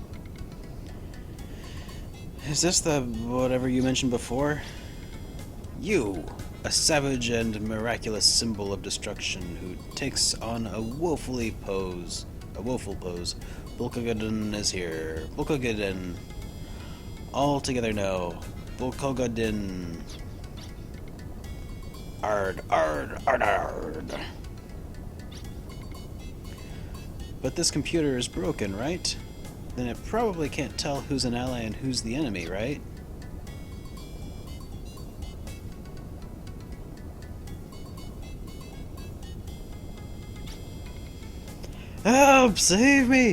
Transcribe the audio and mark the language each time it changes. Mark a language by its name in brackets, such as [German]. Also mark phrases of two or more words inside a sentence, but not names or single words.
[English] Is this the whatever you mentioned before? You, a savage and miraculous symbol of destruction who takes on a woeful pose. Bulkogadun is here. Bulkogadun. All together now. Bulkogadun. Ard, ard, ard, ard. But this computer is broken, right? Then it probably can't tell who's an ally and who's the enemy, right? Help! Save me!